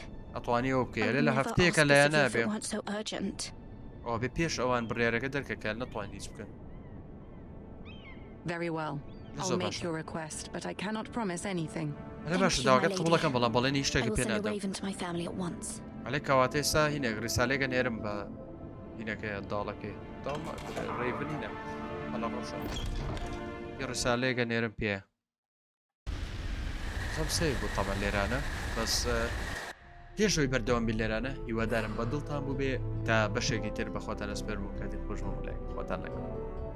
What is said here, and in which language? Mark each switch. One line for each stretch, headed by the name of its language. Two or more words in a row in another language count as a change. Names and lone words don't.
English: I would never ask this of you if it weren't so urgent. Very well. I'll make your request, but I cannot promise anything. Thank you, my lady. I will send a raven to my family at once.
Central Kurdish: پێشەوەی بەردەوام بین لێرانە هیوادارم بە دڵتان بوو بێ تا بەشێکی تر بە خۆتان ئەسپێرم و کاتی خۆشمە لای خۆتان لەگەڵ